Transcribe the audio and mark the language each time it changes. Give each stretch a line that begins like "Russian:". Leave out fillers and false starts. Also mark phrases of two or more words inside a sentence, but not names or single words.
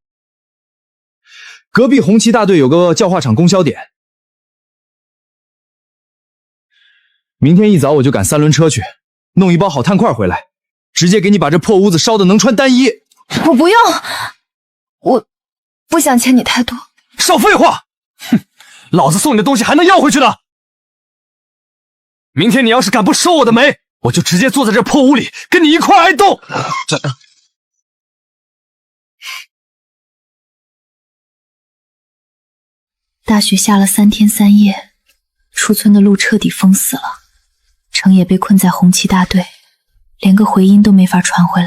Chinese: 隔壁紅旗大隊有個教化廠供銷點，明天一早我就趕3輪車去，弄一包好炭塊回來，直接給你把這破屋子燒得能穿單衣。我不用，我不想欠你太多。少廢話！哼，老子送你的東西還能要回去的。明天你要是敢不收我的煤，我就直接坐在這破屋裡跟你一塊挨凍。大雪下了3天3夜，出村的路徹底封死了，城也被困在紅旗大队，連個回音都沒法傳回來。